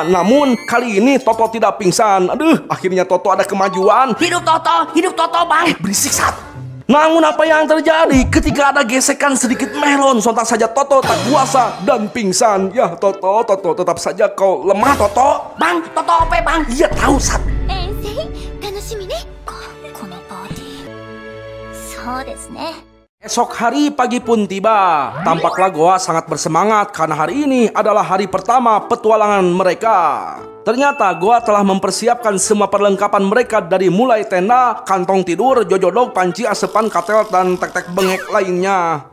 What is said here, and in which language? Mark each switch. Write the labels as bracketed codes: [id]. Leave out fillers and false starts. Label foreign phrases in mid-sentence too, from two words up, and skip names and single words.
[id] Namun kali ini Toto tidak pingsan. Aduh, akhirnya Toto ada kemajuan. Hidup Toto bang. Berisik Sat. Namun apa yang terjadi ketika ada gesekan sedikit melon, sontak saja Toto tak kuasa dan pingsan. Ya Toto, tetap saja kau lemah Toto. Bang, Toto apa bang? Iya tahu Sat. [ja] 遠征楽しみねこのパーティーそうですね [id] Esok hari pagi pun tiba. Tampaklah Goa sangat bersemangat karena hari ini adalah hari pertama petualangan mereka. Ternyata Goa telah mempersiapkan semua perlengkapan mereka dari mulai tenda, kantong tidur, jojodok, panci, asepan, katel, dan tek-tek bengek lainnya.